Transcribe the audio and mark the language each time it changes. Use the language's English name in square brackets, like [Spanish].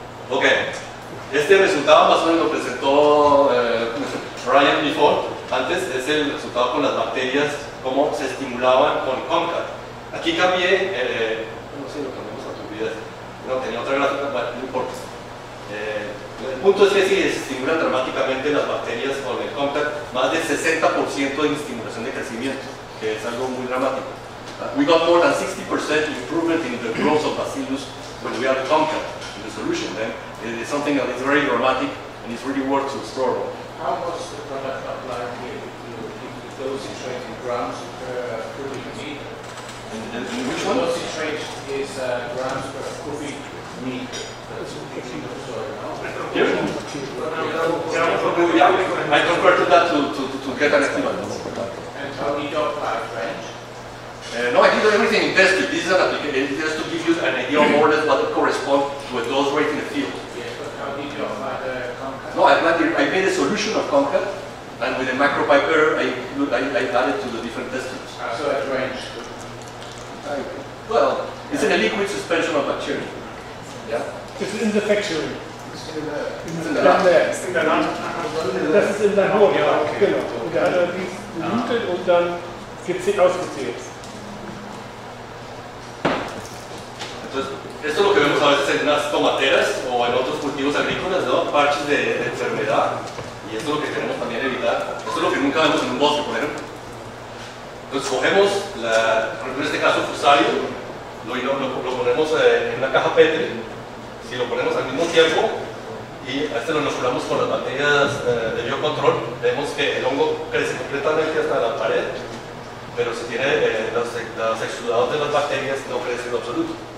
[Spanish] Ok, este resultado más o menos lo presentó Ryan before, antes, es el resultado con las bacterias, cómo se estimulaban con Concat. Aquí cambié, no sé, lo cambiamos a tu vida, no, tenía otra gráfica, bueno, no importa. El punto es que si se estimulan dramáticamente las bacterias con el Concat, más del 60% de estimulación de crecimiento, que es algo muy dramático. [English] We got more than 60% improvement in the growth of bacillus when we had Concat in the solution. Then it is something that is very dramatic and it's really worth to explore. How was the product applied if dosage rate in grams per cubic meter? And which one? Dosage rate is grams per cubic meter. That's a big thing of soil, no? Here? I converted that to get an estimate. And how did you apply range? No, I did everything in test tube. This is an application just to give you an idea of more or less what would correspond to a dose rate in the field. Yes, but how did you apply the Concat? No, I made a solution of Concat, and with a micropiper, I added to the different test tubes. So at range. Well, it's in a liquid suspension of bacteria. Yeah. It's in the factory. In the lab. [German] Das ist im Labor, ja, genau. Und da hat er dies gelootet und dann ausgezählt. [Spanish] Entonces, esto es lo que vemos a veces en unas tomateras o en otros cultivos agrícolas, ¿no? Parches de enfermedad, y esto es lo que queremos también evitar. Esto es lo que nunca vemos en un bosque, por ejemplo. Entonces cogemos, por ejemplo en este caso fusario, lo ponemos en una caja Petri, si lo ponemos al mismo tiempo y a este lo inoculamos con las bacterias de biocontrol, vemos que el hongo crece completamente hasta la pared, pero si tiene los exudados de las bacterias no crece en absoluto.